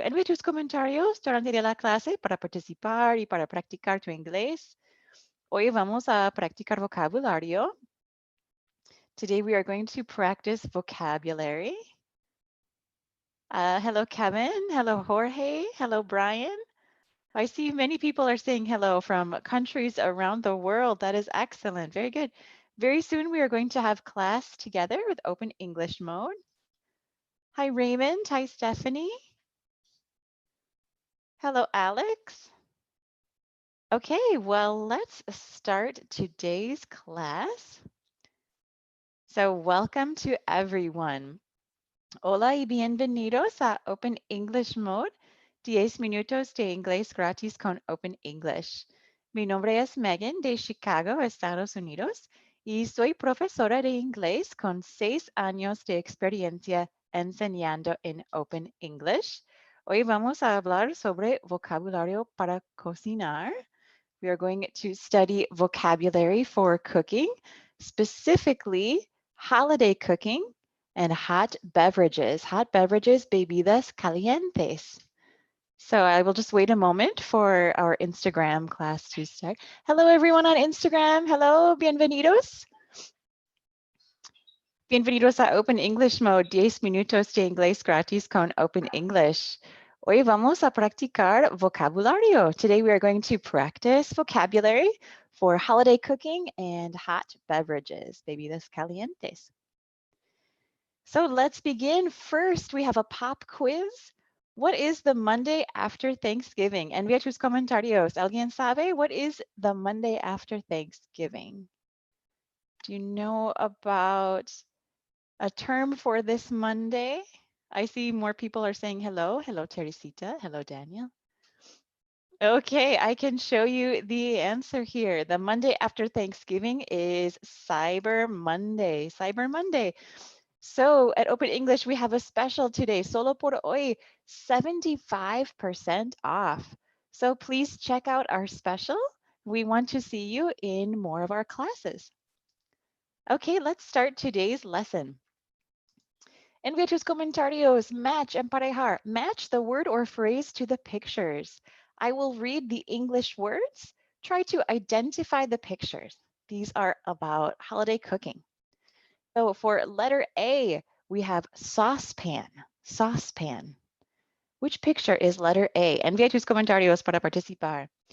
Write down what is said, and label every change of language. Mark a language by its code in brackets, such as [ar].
[es] Envíe tus comentarios durante la clase para participar y para practicar tu inglés. Hoy vamos a practicar vocabulario. [en] Today we are going to practice vocabulary. Hello, Kevin. Hello, Jorge. Hello, Brian. I see many people are saying hello from countries around the world. That is excellent. Very good. Very soon we are going to have class together with Open English Mode. Hi, Raymond. Hi, Stephanie. Hello, Alex. Okay, well, let's start today's class. So welcome to everyone. [es] Hola y bienvenidos a Open English Mode, 10 minutos de inglés gratis con Open English. Mi nombre es Megan de Chicago, Estados Unidos, y soy profesora de inglés con 6 años de experiencia enseñando en Open English. Hoy vamos a hablar sobre vocabulario para cocinar. [en] We are going to study vocabulary for cooking, specifically holiday cooking and hot beverages, [es] bebidas calientes. [en] So I will just wait a moment for our Instagram class to start. Hello, everyone on Instagram. Hello, [es] bienvenidos. Bienvenidos a Open English Mode, 10 minutos de inglés gratis con Open English. Hoy vamos a practicar vocabulario. [en] Today we are going to practice vocabulary for holiday cooking and hot beverages, [es] bebidas calientes. [en] So let's begin. First, we have a pop quiz. What is the Monday after Thanksgiving? [es] Envía tus comentarios. ¿Alguien sabe [en] what is the Monday after Thanksgiving? Do you know about a term for this Monday? I see more people are saying hello. Hello, Teresita. Hello, Daniel. Okay, I can show you the answer here. The Monday after Thanksgiving is Cyber Monday. Cyber Monday. So at Open English, we have a special today, [es] solo por hoy, [en] 75% off. So please check out our special. We want to see you in more of our classes. Okay, let's start today's lesson. [es] Envía tus comentarios, match, emparejar. [en] Match the word or phrase to the pictures. I will read the English words. Try to identify the pictures. These are about holiday cooking. So for letter A, we have saucepan, saucepan. Which picture is letter A? [es] Envía tus comentarios para participar.